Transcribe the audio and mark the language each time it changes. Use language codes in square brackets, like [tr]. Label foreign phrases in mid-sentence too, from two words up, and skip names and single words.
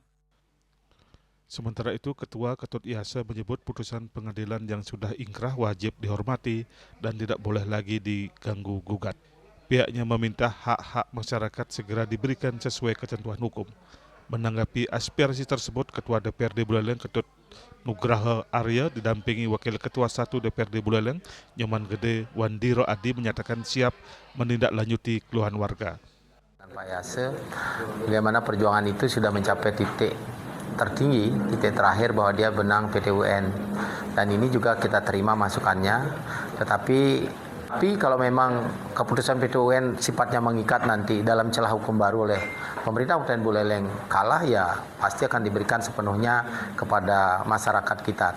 [id] Sementara itu, Ketua Ketut IASA menyebut putusan pengadilan yang sudah ingkrah wajib dihormati dan tidak boleh lagi diganggu gugat. Pihaknya meminta hak-hak masyarakat segera diberikan sesuai ketentuan hukum. Menanggapi aspirasi tersebut, Ketua DPRD Buleleng Ketut Nugraha Arya didampingi Wakil Ketua 1 DPRD Buleleng, Nyoman Gede Wandiro Adi, menyatakan siap menindaklanjuti keluhan warga. Pak Yase, bagaimana perjuangan itu sudah mencapai titik tertinggi, titik terakhir bahwa dia benang PT UN. Dan ini juga kita terima masukannya, tetapi kalau memang keputusan PT UN sifatnya mengikat nanti dalam celah hukum baru oleh pemerintah Kabupaten Buleleng kalah, ya pasti akan diberikan sepenuhnya kepada masyarakat kita.